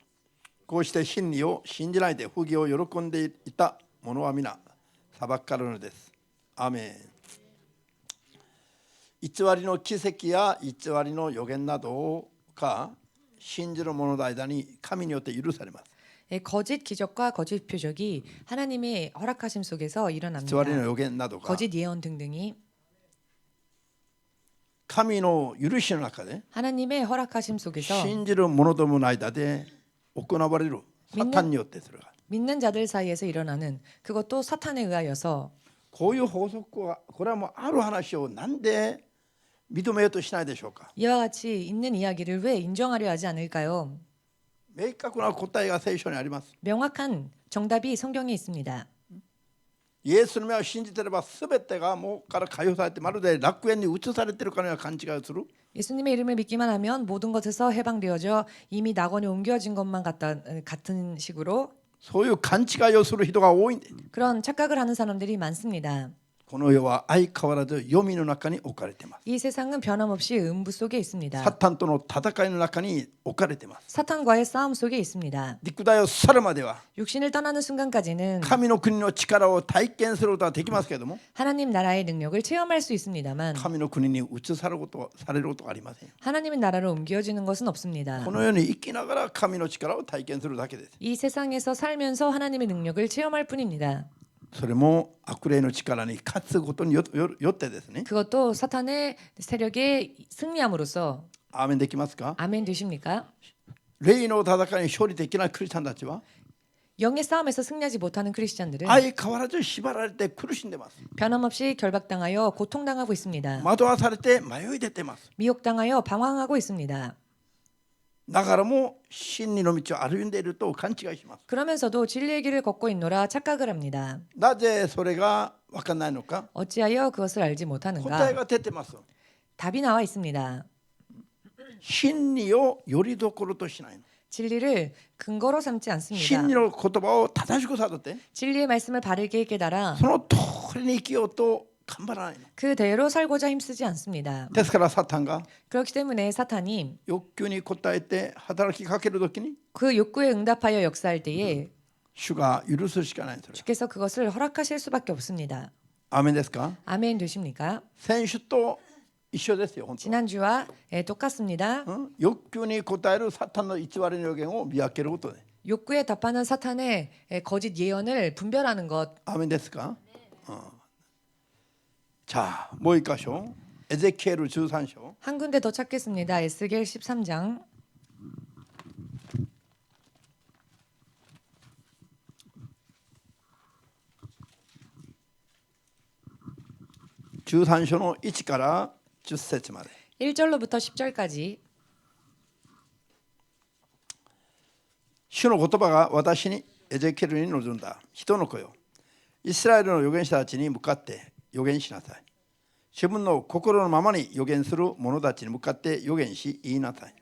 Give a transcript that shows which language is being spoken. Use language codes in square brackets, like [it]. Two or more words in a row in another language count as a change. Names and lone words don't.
[ja] こうして真理を信じないで不義を喜んでいた者は皆裁かれるのです。アメン。偽りの奇跡や偽りの予言などが信じる者の間に神によって許されます。 [ko] 거짓 기적과 거짓 표적이 하나님의 허락하심 속에서 [ja] 偽り [ko] 일어납니다. [ja] の予言などが [ko] 거짓 예언 등등이 [ja] 神の許しの中で [ko] 하나님의 허락하심 속에서 [ja] 信じる者どもの間で行われるサタンによってそれが [ko] 믿는 자들 사이에서 일어나는 그것도 사탄에 의하여서 [ja] こういう法則はこれはもうある話をなんで認めようとしないでしょうか。 [ko] 이와 같이 있는 이야기를 왜 인정하려 하지 않을까요? [ja] 明確な答えが聖書にあります。 [ko] 명확한 정답이 성경에 있습니다. [ja] イエスの名を信じていれば全てがもうから解放されてまるで楽園に移されているかのような勘違いをする。 [ko] 예수님의 이름을 믿기만 하면 모든 것에서 해방되어져 이미 낙원에 옮겨진 것만 같은 식으로 [ja] そういう勘違いをする人が多いんです。 [ko] 그런 착각을 하는 사람들이 많습니다. [ja] この世は相変わらず黄泉の中に置かれています。 [ko] 이 세상은 변함없이 음부 속에 [ja] サ [ko] 있습니다. [ja] タンとの戦いの中に置かれています。 [ko] 사탄과의 싸움 속에 있습니다. [ja] 肉体を去るまでは [ko] 육신을 떠나는 순간까지는 [ja] 神の国の力を体験することはできますけれども、 [ko] 하나님 나라의 능력을 체험할 수 있습니다만 [ja] 神の国に移されることはありません。 [ko] 하나님의 나라로 옮겨지는 것은 없습니다. [ja] この世に生きながら神の力を体験するだけです。 [ko] 이 세상에서 살면서 하나님의 능력을 체험할 뿐입니다. [ja] それも悪霊の力に勝つことによってですね。 [ko] 그것도 사탄의 세력에 승리함으로써 [ja] アーメンできますか。 [ko] 아멘 되십니까? [ja] 霊の戦いに勝利できないクリスチャンたちは [ko] 영의 싸움에서 승리하지 못하는 크리스찬들은 [ja] 相変わらず縛られて苦しんでます。 [ko] 변함없이 결박당하여 고통당하고 있습니다. [ja] 惑わされて迷い出てます。 [ko] 미혹당하여 방황하고 있습니다. [ja] だからも真理の道を歩んでいると勘違いします。 [ko] 그러면서도 진리의 길을 걷고 있노라 착각을 합니다. [ja] なぜそれが分からないのか。 [ko] 어찌하여 그것을 알지 [ja] 答え [ko] 못하는가? [ja] が出てます。 [ko] 답이 나와 있습니다. [ja] 真理をよりどころとしないの。 [ko] 진리를 근거로 삼지 않습니다. [ja] 真理の言葉を正しく悟って [ko] 진리의 말씀을 바르게 깨달아 [ja] その通りに生きようと頑張らないの。 [ko] 그대로 살고자 힘쓰지 않습니다. [ja] ですからサタンが [ko] 그렇기 때문에 사탄이 [ja] 欲求に応えて働きかけるときに [ko] 그 욕구에 응답하여 역사할 때에 [ja] 主が許すしかないんです。 [ko] 주께서 그것을 허락하실 수밖에 없습니다. [ja] アーメンですか。 [ko] 아멘 되십니까? [ja] 先週と一緒ですよ。本当。 [ko] 지난주와 똑같습니다. [ja] 欲求に応えるサタンの偽りの予言を見分けることで。 [ko] 욕구에 답하는 사탄의 거짓 예언을 분별하는 것. [ja] アーメンですか。자、もう一箇所。エゼキエル13章。 [ko] 한 군데 더 찾겠습니다. 에스겔 13장. [ja] 13 章の1から10節まで。 [ko] 1절로부터 10절까지 [ja] 主の言葉が私にエゼキエルに臨んだ。人の子よ。イスラエルの預言者たちに向かって預言しなさい。自分の心のままに預言する者たちに向かって預言し言いなさい。